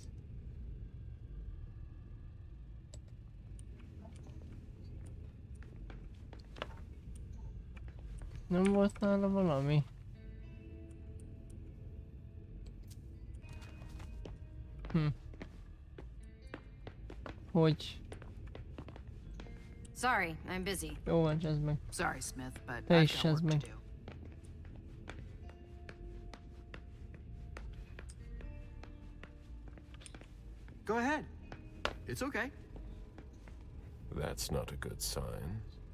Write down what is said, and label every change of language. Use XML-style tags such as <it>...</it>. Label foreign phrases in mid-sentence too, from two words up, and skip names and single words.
<hu>Nem volt nála valami? Hogy?</hu> <en>Sorry, I'm busy.</en> <hu>Jó van, csezd meg.</hu> <en>Sorry, Smith, but</en> <hu>Te</hu> <en>I've</en> <hu>is</hu> <en>got work</en> <hu>csezd</hu> <en>to</en> <hu>meg.</hu> <en>do. Go ahead. It's okay. That's not a good sign.</en>